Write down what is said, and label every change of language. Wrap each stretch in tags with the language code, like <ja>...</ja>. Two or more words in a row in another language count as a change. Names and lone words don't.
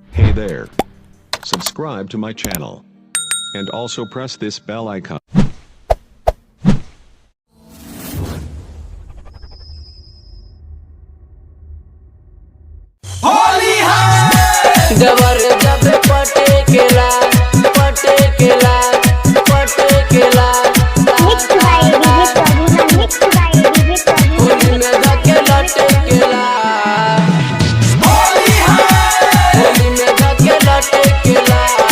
<en>Hey there. Subscribe to my channel. And also press this bell icon.</en> <bho>देवर जब पटेकेला पटेकेला पटेकेला होली में धके लटेकेला होली में धके लटेकेला</bho>